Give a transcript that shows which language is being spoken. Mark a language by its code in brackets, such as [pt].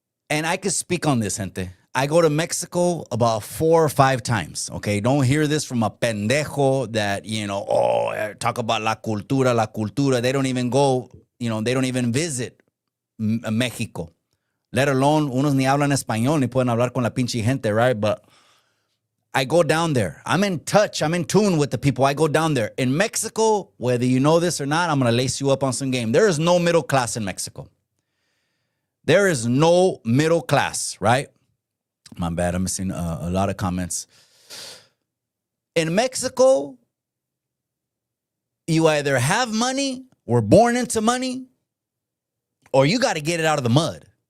[en] And I could speak on this, gente. I go to Mexico about 4 or 5 times, okay? Don't hear this from a pendejo that, you know, talk about la cultura. They don't even go, you know, they don't even visit Mexico. Let alone, [es] unos ni hablan español, ni pueden hablar con la pinche gente, [en] right? But I go down there. I'm in touch. I'm in tune with the people. I go down there. In Mexico, whether you know this or not, I'm going to lace you up on some game. There is no middle class in Mexico. There is no middle class, right? My bad. I'm missing a lot of comments. In Mexico, you either have money, were born into money, or you got to get it out of the mud.